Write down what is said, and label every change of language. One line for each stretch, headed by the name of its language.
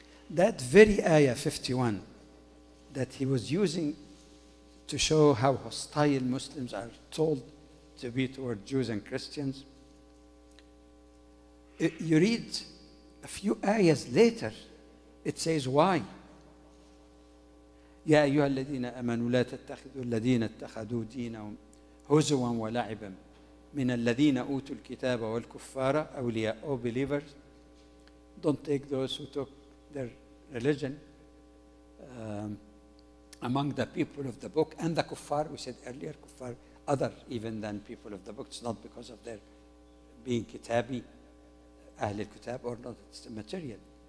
English: That very ayah 51 that he was using to show how hostile Muslims are told to be toward Jews and Christians. You read a few ayahs later, it says why.
Arabic: يا أيها الذين آمنوا لا تتخذوا الذين اتخذوا دينهم هزوا ولعبا من الذين أوتوا الكتاب والكفار أولياء.
English: O believers, don't take those who took their religion among the people of the book and the kuffar. We said earlier, kuffar, other even than people of the book. It's not because of their being kitabi, Ahl al-Kitab, or not, it's material.